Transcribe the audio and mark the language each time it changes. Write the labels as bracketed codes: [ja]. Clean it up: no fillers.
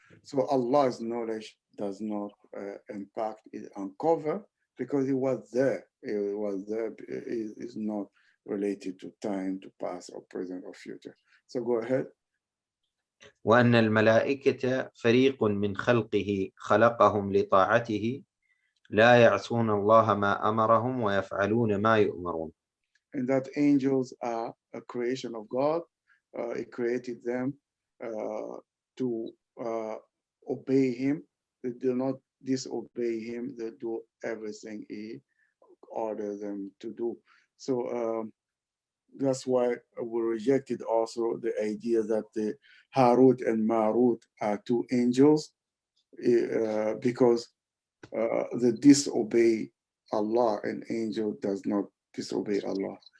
[en] So Allah's knowledge does not impact, it uncover because He was there. It was there. It is not related to time, to past or present or future. So go ahead. [ar] وأن الملائكة فريق من خلقه خلقهم لطاعته لا يعصون الله ما أمرهم ويفعلون ما يؤمرون. [en] And that angels are a creation of God. He created them to obey Him. They do not disobey Him. They do everything He orders them to do. So that's why we rejected also the idea that the Harut and Marut are two angels because they disobey Allah, and angel does not disobey Allah.